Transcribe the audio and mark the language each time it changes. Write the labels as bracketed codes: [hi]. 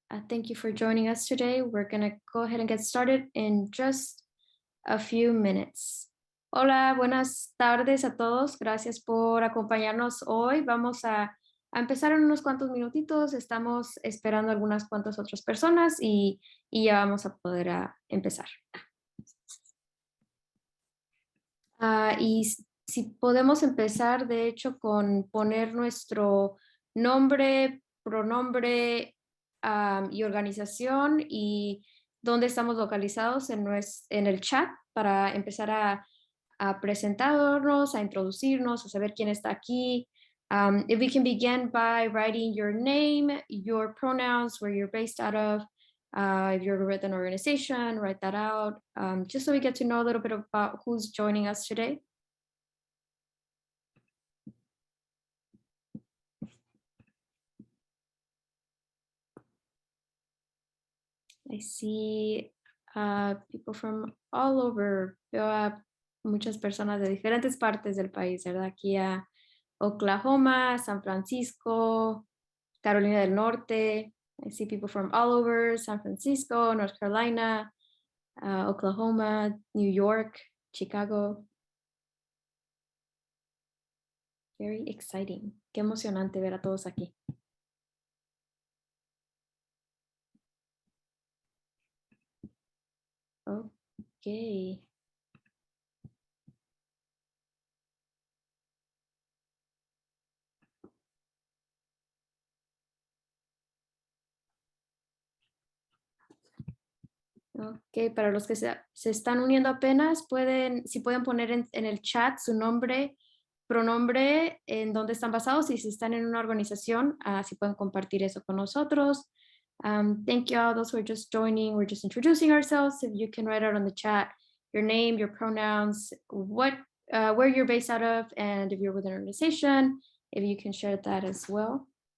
[en] Thank you for joining us today. We're going to go ahead and get started in just a few minutes. [es] Hola, buenas tardes a todos. Gracias por acompañarnos hoy. Vamos a empezar en unos cuantos minutitos. Estamos esperando algunas cuantas otras personas y ya vamos a poder empezar. Y si podemos empezar, de hecho, con poner nuestro nombre, pronombre y organización y dónde estamos localizados en el chat para empezar a presentarnos, a introducirnos, a saber quién está aquí. [en] If we can begin by writing your name, your pronouns, where you're based out of. If you're with an organization, write that out, just so we get to know a little bit about who's joining us today. I see people from all over. [es] Veo a muchas personas de diferentes partes del país, ¿verdad? Aquí a Oklahoma, San Francisco, Carolina del Norte. [en] I see people from all over, San Francisco, North Carolina, Oklahoma, New York, Chicago. Very exciting. [es] Qué emocionante ver a todos aquí. [en] Okay. [es] Ok, para los que se están uniendo apenas, si pueden poner en el chat su nombre, pronombre, en dónde están basados y si están en una organización, si pueden compartir eso con nosotros. [en] Thank you all those who are just joining. We're just introducing ourselves. If you can write out on the chat your name, your pronouns, where you're based out of, and if you're with an organization, if you can share that as well.